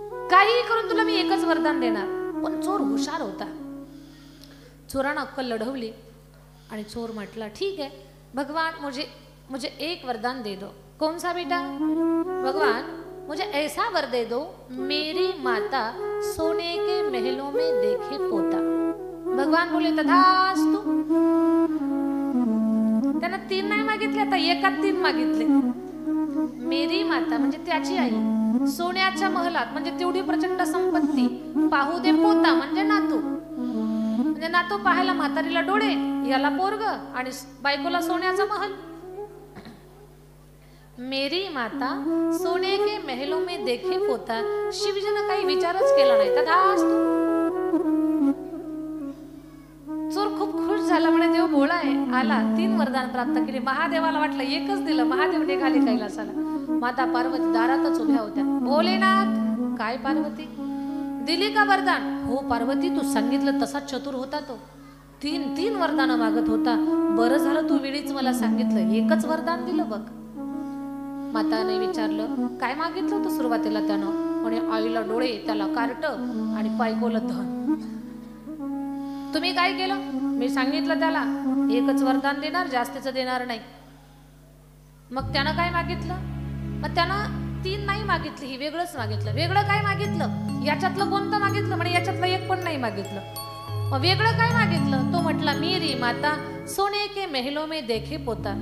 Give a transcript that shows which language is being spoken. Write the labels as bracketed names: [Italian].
[Marathi] काही करून तुला मी एकच वरदान देणार। पण चोर हुशार होता। चोरानं अक्कल लढवली आणि चोर म्हटला [Hindi] ठीक है भगवान, मुझे एक वरदान दे दो। कौन सा बेटा? भगवान मुझे ऐसा वर दे दो, मेरी माता सोने के महलों में देखे पोता। भगवान बोले तथास्तु। त्यानं 3 नाही मागितले, आता एकात 3 मागितले। मेरी माता म्हणजे त्याची आई सोन्याच्या महलात, म्हणजे तेवढी प्रचंड संपत्ती, पाहू दे पोता म्हणजे नातू, म्हणजे नातू पाहायला म्हातारीला डोळे, याला पोरग आणि बायकोला सोन्याचा महल। मेरी माता सोने के महलों में देखे पोता। [Marathi] शिवजीनं काही विचारच केला नाही, तथास्तु। चोर खूप खुश झाला, म्हणे देव भोळा आहे, आला 3 वरदान प्राप्त केले। महादेवाला वाटलं एकच दिलं, महादेव निघाले कैलासाला। माता पार्वती दारातच उभ्या होत्या। भोलेनाथ, काय पार्वती दिली का वरदान? हो पार्वती, तू सांगितलं तसा चतुर होता तो, 3 वरदान मागत होता। बरं झालं तू वेळीच मला सांगितलं, एकच वरदान दिलं बघ। माताने विचारलं काय मागितलं होतं सुरुवातीला? त्यानं म्हणे आईला डोळे, त्याला कार्ट आणि बायकोला धन। तुम्ही काय केलं? मी सांगितलं त्याला एकच वरदान देणार, जास्तीचं देणार नाही। मग त्यानं काय मागितलं? मग त्यानं 3 नाही मागितली, ही वेगळंच मागितलं। वेगळं काय मागितलं? याच्यातलं कोणतं मागितलं? म्हणे याच्यातलं एक पण नाही मागितलं। मग वेगळं काय मागितलं? तो म्हटला [Hindi] मेरी माता सोने के महलों में देखे पोता।